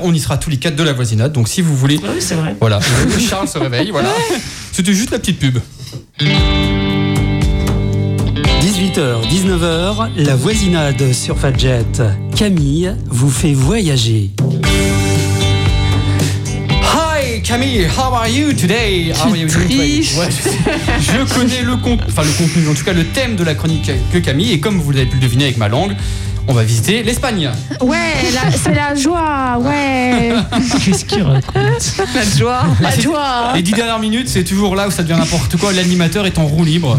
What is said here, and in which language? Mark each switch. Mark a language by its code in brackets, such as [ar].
[fr] On y sera tous les quatre de la voisinade. Donc si vous voulez... Oui, c'est vrai. Voilà, Charles se réveille, voilà. Ouais. C'était juste la petite pub. 18h, 19h, la voisinade sur Fadjet. Camille vous fait voyager. [en] Camille, how are you today? [fr] Tu triches. Je connais le contenu, en tout cas le thème de la chronique que Camille, et comme vous avez pu le deviner avec ma langue, on va visiter l'Espagne. Ouais, c'est la joie, ouais. Qu'est-ce qu'il raconte? La joie. Les 10 dernières minutes, c'est toujours là où ça devient n'importe quoi, l'animateur est en roue libre.